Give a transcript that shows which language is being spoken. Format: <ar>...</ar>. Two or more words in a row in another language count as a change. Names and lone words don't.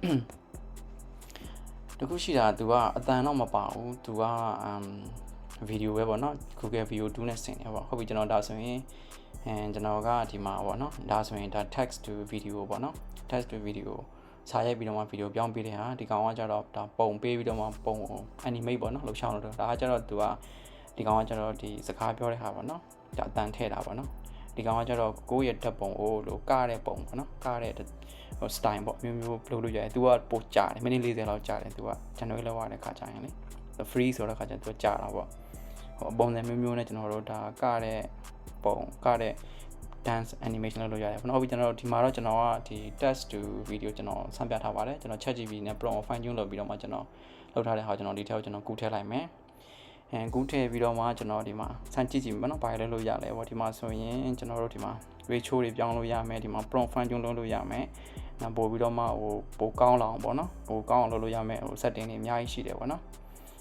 <my>တခုရှိတာသူကအတန်တော့မပါဘူးသူကvideo ပဲပေါ့နော် Google Video 2နဲ့ဆင်တယ်ပေါ့ဟုတ်ပြီကျွန်တော်ဒါဆိုရင် ကျွန်တော်ကဒီမှာပေါ့နော်ဒါဆိုရင်ဒါ</my> <en>text to video</en> <my>ပေါ့နော်</my> <en>text to video</en> <my>စာရိုက်ပြီးတော့မှ video ပြောင်းပေးတဲ့ဟာဒီကောင်ကကျတော့ဒါပုံပေးပြီးတော့မှပုံ animate ပေါ့နော်လှုပ်ရှားလို့ဒါကကျတော့သူကဒီကောင်ကကျတော့ဒီစကားပြောတဲ့ဟာပေါ့နော်ဒါအတန်ထည့်တာပေါ့နော်ဒီကောင်ကကျတော့ကိုယ့်ရဲ့ဓာတ်ပုံကိုလို့ကားတဲ့ပုံပေါ့နော်ကားတဲ့style ပေါ့မျိုးမျိုးလုပ်လို့ရတယ်သူကပိုကြာတယ်မိနစ်40လောက်ကြာတယ်သူက generate လုပ်ရတဲ့ခါကြာရင်လေ free ဆိုတော့ခါကျသူကကြာတာပေါ့ပုံစံမျိုးမျိုးနဲ့ကျွန်တော်တို့ဒါကားတဲ့ပုံကားတဲ့</my> <en>dance animation</en> <my>လုပ်လို့ရတယ်။ဟုတ်ပြီကျွန်တော်ဒီမှာတော့ကျွန်တော်ကဒီ</my> <en>text to video</en> <my>ကျွန်တော်ဆန်းပြထားပါတယ်။ကျွန်တော် ChatGPT နဲ့ prompt</my> <en>fine tune</en> <my>လုပ်ပြီးတော့မှကျွန်တော်လုပ်ထားတဲ့ဟာကျွန်တော်ဒီထဲကိုကျွန်တော်ကူးထည့်လိုက်မယ်။ကူးထည့်ပြီးတော့မှကျွန်တော်ဒီမှာဆန်းကြည့်မယ်နော်။ဘာလဲလို့ရလဲပေါ့ဒီမှာဆိုရင်ကျွန်တော်တို့ဒီမှာ ratio တွေပြောင်းလို့ရမယ်ဒီမှာ</my> <en>prompt fine tune</en> <my>လုပ်လို့ရမယ်။နောက်ပို့ပြီးတော့မှပိုကောင်းလာအောင်ပေါ့နော်။ပိုကောင်းအောင်လုပ်လို့ရမယ်setting တွေအများကြီးရှိတယ်ပေါ့နော်။</my>